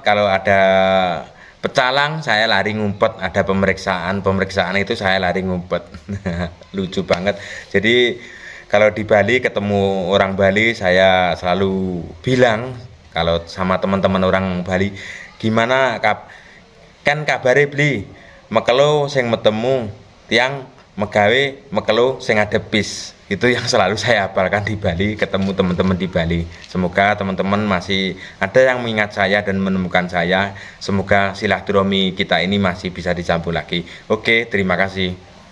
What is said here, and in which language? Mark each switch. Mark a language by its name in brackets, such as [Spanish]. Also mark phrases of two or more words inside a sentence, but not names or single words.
[Indonesian] Kalau ada pecalang saya lari ngumpet, ada pemeriksaan itu saya lari ngumpet. Lucu banget. Jadi kalau di Bali ketemu orang Bali, saya selalu bilang kalau sama teman-teman orang Bali, gimana kan [Balinese] kabare beli mekelo sing metemu tiang megawe mekelo sing adepis. [Indonesian] Itu yang selalu saya hafalkan di Bali, ketemu teman-teman di Bali. Semoga teman-teman masih ada yang mengingat saya dan menemukan saya. Semoga silaturahmi kita ini masih bisa disambung lagi. Oke, terima kasih.